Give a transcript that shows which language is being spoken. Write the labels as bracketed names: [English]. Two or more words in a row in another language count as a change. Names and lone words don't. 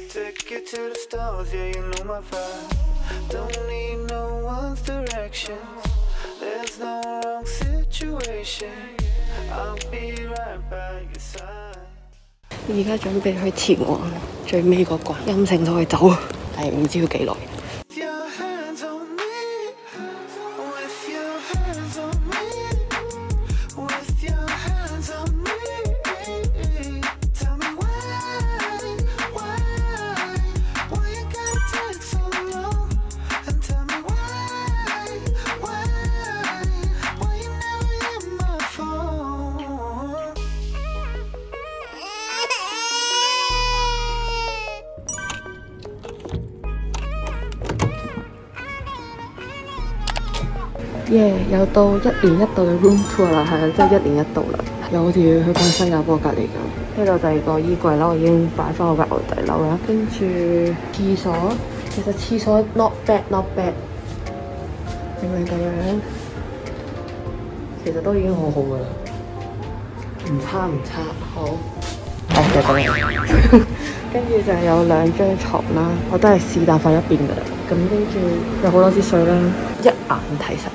[English] take it to the stars, yeah, you know my vibe. Don't need no one's directions. There's no wrong situation. I'll be right by your side. [Cantonese] 而家準備去前往最尾嗰關，陰性就可以走，但係唔知要幾耐。 [English] With your hands on me, with your hands on me, with your hands on me. Tell me why you gotta take so long? And tell me why you never hit my phone? 耶！ [Cantonese] 又到1年1度嘅 [English] room tour [Cantonese] 啦，係啊，真係1年1度啦，又好似去翻新加坡隔離咁。呢度第二個衣櫃啦，我已經擺翻我嘅牛底褸啦。跟住廁所，其實廁所 [English] not bad， [Cantonese] 明明咁樣，其實都已經好好噶啦，唔差，好。就咁樣。跟住就有2張床啦，我都係是但瞓一邊噶啦。咁跟住有好多支水啦，一眼睇晒。